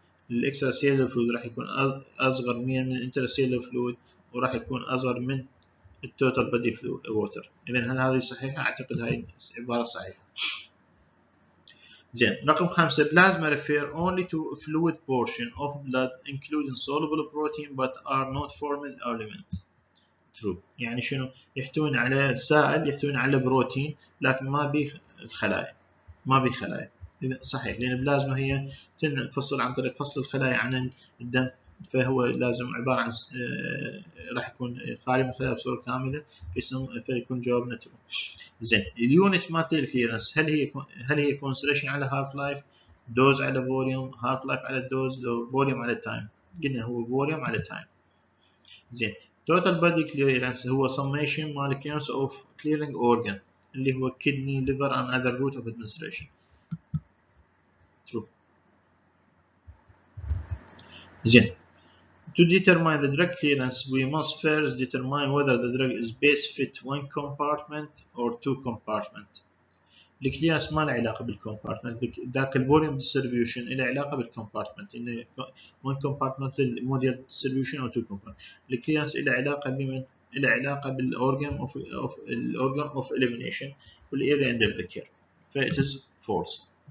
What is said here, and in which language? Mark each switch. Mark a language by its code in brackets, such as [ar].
[ar] الاكستراسيلر فلويد راح يكون اصغر من الانترسيلر فلويد وراح يكون اصغر من التوتال بودي فلويد ووتر. اذا هل هذه صحيحه؟ اعتقد هاي عباره صحيحه. زين رقم 5 [en] plasma refer only to fluid portion of blood including soluble protein but are not formed element. true [ar] يعني شنو؟ يحتوون على سائل يحتوون على بروتين لكن ما بيه الخلايا، ما بيه خلايا. صحيح لأن البلازما هي تنفصل عن طريق فصل الخلايا عن الدم، فهو لازم عبارة عن راح يكون خالي من الخلايا بصورة كاملة، فيكون جوابنا ترو. زين اليونت مالت الكليرنس هل هي كونسنتريشن على هاف لايف، دوز على فوليوم، هاف لايف على الدوز، فوليوم على تايم؟ قلنا هو فوليوم على تايم. زين [en] total body clearance هو summation مال clearance of clearing organ [ar] اللي هو [en] kidney, liver and other route of administration. true. [ar] زين [en] To determine the drug clearance, we must first determine whether the drug is best fit one compartment or two compartment. [ar] الكليرنس ما له علاقه بالكومبارتمنت، ذاك الفوليوم ديستريبيوشن له علاقه بالكومبارتمنت، انه [en] one compartmental model distribution [ar] او [en] two compartment. [ar] الكليرنس له علاقه بمن؟ له علاقه بالاورجن اوف elimination والاريا اند اوف ذا كير، ف [en] it is false.